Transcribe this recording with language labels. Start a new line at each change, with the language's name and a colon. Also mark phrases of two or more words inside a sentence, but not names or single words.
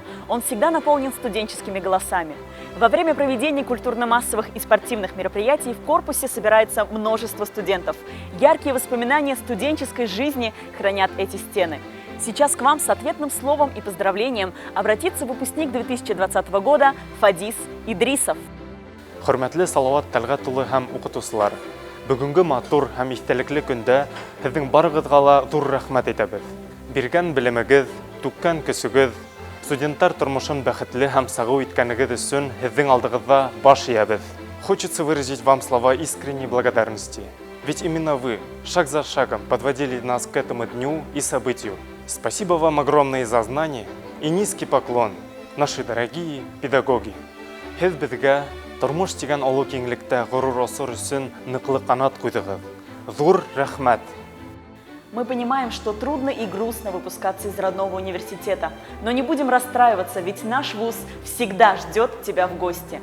Russian: Он всегда наполнен студенческими голосами. Во время проведения культурно-массовых и спортивных мероприятий в корпусе собирается множество студентов. Яркие воспоминания студенческой жизни хранят эти стены. Сейчас к вам с ответным словом и поздравлением обратится выпускник 2020 года Фадис Идрисов.
Bashkir: Хөрмәтле Салават Тәлгатуллы һәм укытучылар, бүгенге матур һәм истәлекле көндә һезнең барыгызга ла зур рәхмәт әйтәбез. Биргән белемегез, түккән көсегез, студентлар тормышын бәхетле һәм сагу иткәнегез өчен һезнең алдыгызда баш иябез.
Russian: Хочется выразить вам слова искренней благодарности. Ведь именно вы, шаг за шагом, подводили нас к этому дню и событию. Спасибо вам огромное за знания и низкий поклон, наши дорогие педагоги.
Bashkir: Һез безгә тормыш дигән олы киңлектә горур асыр өчен ныклы канат куйдыгыз. Зур рәхмәт!
Russian: Мы понимаем, что трудно и грустно выпускаться из родного университета, но не будем расстраиваться, ведь наш вуз всегда ждет тебя в гости.